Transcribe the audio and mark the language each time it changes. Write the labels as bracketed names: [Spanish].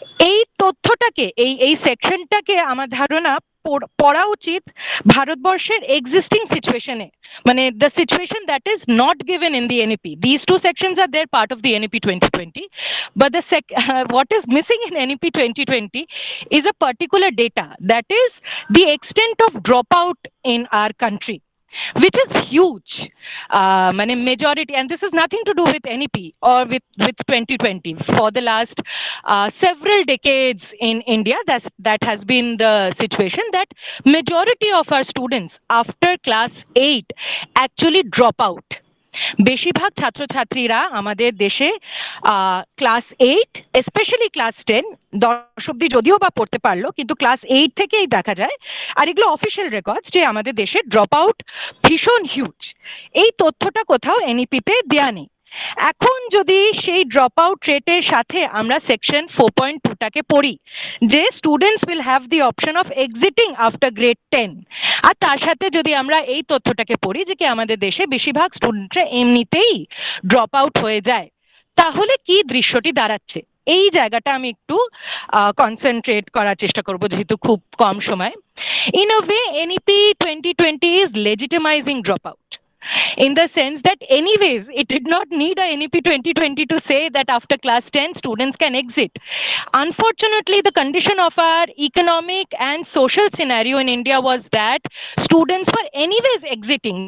[Bangla] এই তথ্যটাকে, এই সেকশনটাকে আমার ধারণা পড়া উচিত ভারতবর্ষের এক্সিস্টিং সিচুয়েশনে, মানে [English] the situation that is not given in the NEP. These two sections are there part of the NEP 2020, but what is missing in NEP 2020 is a particular data, that is the extent of dropout in our country, which is huge. মানে majority, and this is nothing to do with NEP or with 2020. For the last several decades in India, that has been the situation, that majority of our students after class 8 actually drop out. [Bangla] বেশিরভাগ ছাত্রছাত্রীরা আমাদের দেশে class 8 specially class 10 10 অব্দি যদিও বা পড়তে পারলো, কিন্তু ক্লাস 8 থেকেই দেখা যায়, আর এগুলো অফিসিয়াল রেকর্ডস, যে আমাদের দেশে ড্রপ আউট ভীষণ হিউজ। এই তথ্যটা কোথাও এনইপিতে দেয়া নেই। এখন যদি সেই ড্রপ আউট রেটের সাথে আমরা সেকশন 4.2টাকে পড়ি, যে [English] students will have the option of exiting after grade 10, [Bangla] আর তার সাথে যদি আমরা এই তথ্যটাকে পড়ি যে কি আমাদের দেশে বেশিরভাগ স্টুডেন্টরা এমনিতেই ড্রপ আউট হয়ে যায়, তাহলে কি দৃশ্যটি দাঁড়াচ্ছে? এই জায়গাটা আমি একটু কনসেন্ট্রেট করার চেষ্টা করব, যেহেতু খুব কম সময়। [English] In a way, NEP 2020 is legitimizing drop out, in the sense that anyways it did not need a NEP 2020 to say that after class 10 students can exit. Unfortunately, the condition of our economic and social scenario in India was that students were anyways exiting.